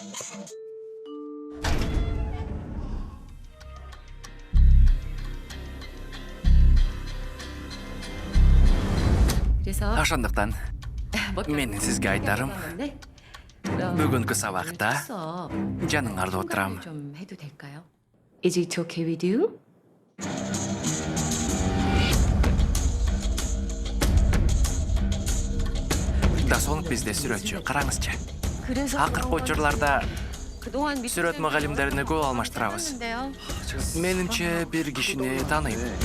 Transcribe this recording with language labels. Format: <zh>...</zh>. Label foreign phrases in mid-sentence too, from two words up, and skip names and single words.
<ky>Ошондуктан менин сизге айтарым, бүгүнкү сабакта жаныңарда отурам.</ky> <en>Is it okay with you?</en> <ky>Дасонов бизде сүрөтчү, караңызчы. Акыркы учурларда сүрөт мугалимдерине көп алмаштырабыз. Менимче бир кишини тааныйм.</ky>